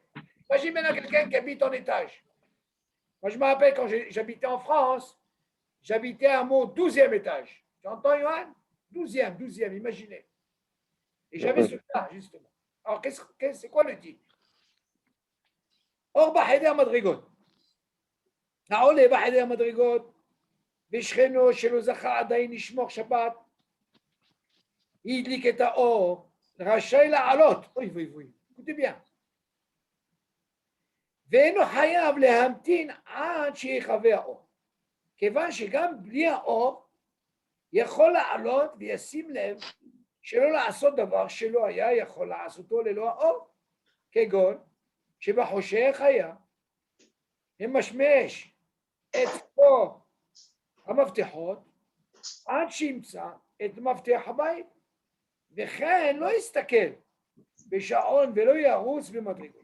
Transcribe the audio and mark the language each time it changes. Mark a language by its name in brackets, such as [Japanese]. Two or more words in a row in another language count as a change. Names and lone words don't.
[French] Imagine maintenant quelqu'un qui habite en étage. Moi, je me rappelle quand j'habitais en France, j'habitais à un mot 12e étage. Tu entends, Johan? 12e, imaginez. Et j'avais ce cas, justement. Alors, c'est quoi le titre? [Hebrew] עולה בחדר מדרגות. העולה בחדר המדרגות ושכנו שלא זכה עדיין לשמור שבת הדליק את האור רשאי לעלות, אוי, [French] écoutez bien, [Hebrew] ואינו חייב להמתין עד שיכבה האור, כיוון שגם בלי האור יכול לעלות וישים לב שלא לעשות דבר שלא היה יכול לעשותו ללא האור, כגון שבחושך היה ממשמש את פה המפתחות עד שימצא את מפתח הבית, וכן לא יסתכל בשעון ולא ירוץ במדרגות.